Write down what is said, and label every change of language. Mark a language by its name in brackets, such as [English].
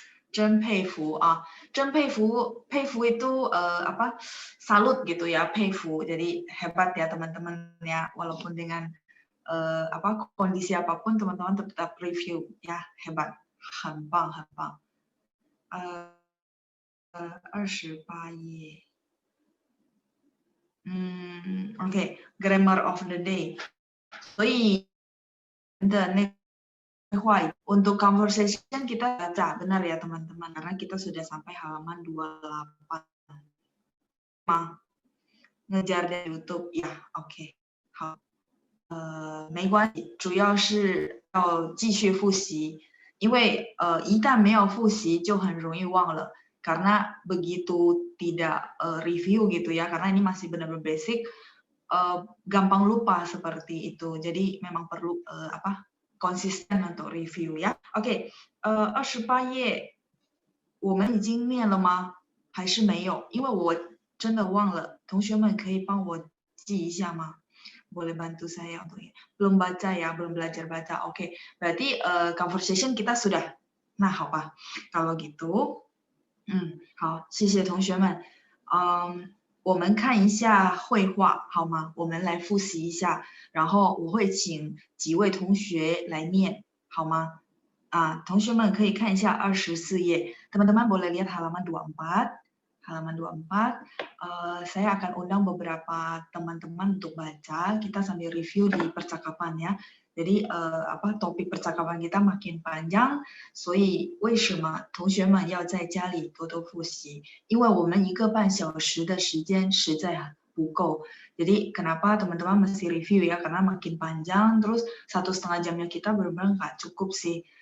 [Chinese] 真佩服啊，真佩服，佩服 [Indonesian] itu apa? Salut gitu ya, 佩服. Jadi hebat ya teman-teman ya, walaupun dengan kondisi apapun teman-teman tetap review ya, hebat, [Chinese] 很棒很棒。 28页。 [Indonesian] OK， grammar of the day。 [Chinese] 所以的那话 [Indonesian] untuk conversation kita baca benar ya teman-teman, karena kita sudah sampai halaman 28. Ngejar dari YouTube ya, oke. [Chinese] 没关系，主要是要继续复习，因为一旦没有复习就很容易忘了。 [Indonesian] Karena begitu tidak review gitu ya, karena ini masih benar-benar basic, gampang lupa seperti itu. Jadi memang perlu konsisten untuk review ya. [Chinese] OK， 28页我们已经念了吗？还是没有？因为我真的忘了，同学们可以帮我记一下吗？ [Indonesian] Boleh bantu saya untuk belum baca ya, belum belajar baca. Oke, berarti conversation kita sudah. Nah, [Chinese] 好吧， [Indonesian] kalau gitu。 [Chinese] 好，谢谢同学们。我们看一下绘画好吗？我们来复习一下，然后我会请几位同学来念，好吗？同学们可以看一下24页。 [Indonesian] Teman-teman boleh lihat halaman 24. Halaman 24. Saya akan undang beberapa teman-teman untuk baca. Kita sambil review di percakapan ya. Jadi topik percakapan kita makin panjang， [Chinese] 所以为什么同学们要在家里多多复习？因为我们1个半小时的时间实在不够。 [Indonesian] Jadi kenapa teman-teman mesti review ya? Karena makin panjang, terus 1,5 jamnya kita benar-benar nggak cukup sih.